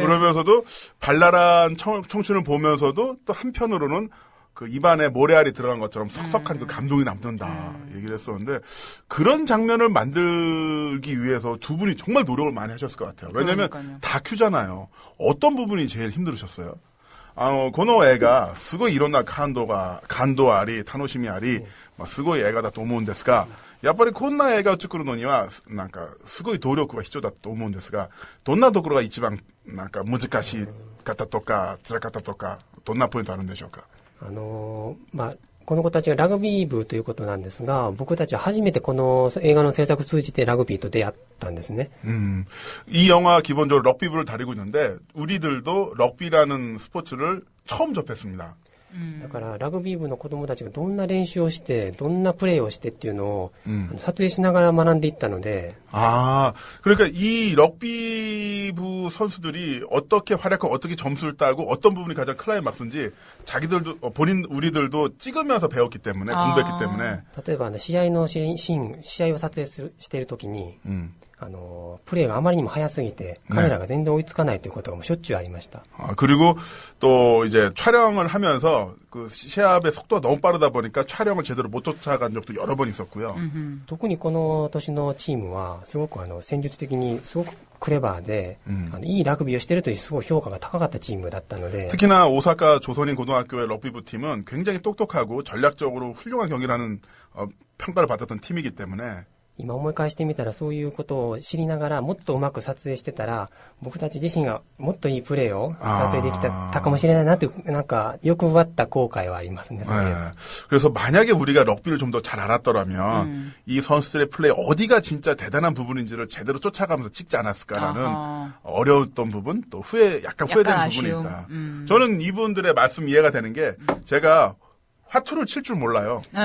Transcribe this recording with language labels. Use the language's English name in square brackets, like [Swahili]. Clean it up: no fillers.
[Korean] 그러면서도 발랄한 청춘을 보면서도 또 한편으로는 그 입안에 모래알이 들어간 것처럼 석석한 그 감동이 남는다 얘기를 했었는데 그런 장면을 만들기 위해서 두 분이 정말 노력을 많이 하셨을 것 같아요. 왜냐하면 그러니까요. 다큐잖아요. 어떤 부분이 제일 힘들으셨어요? [Japanese] この映画すごいいろんな感動あり楽しみあり、すごい映画だと思うんですが、やっぱりこんな映画を作るのにはなんかすごい努力が必要だと思うんですが、どんなところが一番なんか難しかったとか辛かったとか、どんなポイントあるんでしょうか？この子たちがラグビー部ということなんですが、僕たちは初めてこの映画の制作を通じてラグビーと出会ったんですね。 [Korean] 이 영화 기본적으로 럭비부를 다루고 있는데 우리들도 럭비라는 스포츠를 처음 접했습니다. [Japanese] だからラグビー部の子供たちがどんな練習をしてどんなプレーをしてっていうのを、撮影しながら学んでいったので [Korean] 그러니까 이 럭비부 선수들이 어떻게 활약하고 어떻게 점수를 따고 어떤 부분이 가장 클라이막스인지 자기들도 우리들도 찍으면서 배웠기 때문에 공부했기 때문에 [Japanese] 例えば試合のシーン試合を撮影しているときに、プレーがあまりにも速すぎてカメラが全然追いつかないということがもうしょっちゅうありました。 [Korean] 그리고 또 이제 촬영을 하면서 그 시합의 속도가 너무 빠르다 보니까 촬영을 제대로 못 쫓아간 적도 여러 번 있었고요. [Japanese] 特にこの年のチームはすごく戦術的にすごくクレバーで、いいラグビーをしているというすごい評価が高かったチームだったので [Korean] 특히나 오사카 조선인 고등학교의 럭비부 팀은 굉장히 똑똑하고 전략적으로 훌륭한 경기를 하는 평가를 받았던 팀이기 때문에 [Japanese] 今思い返してみたらそういうことを知りながらもっとうまく撮影してたら僕たち自身がもっといいプレーを撮影できたかもしれないなってなんか欲張った後悔はありますね。 [Korean] 그래서 만약에 우리가 럭비를 좀 더 잘 알았더라면 이 선수들의 플레이 어디가 진짜 대단한 부분인지를 제대로 쫓아가면서 찍지 않았을까라는 어려웠던 부분 또 약간 후회되는 부분이 있다. 저는 이분들의 말씀 이해가 되는 게 제가 화투를 칠 줄 몰라요.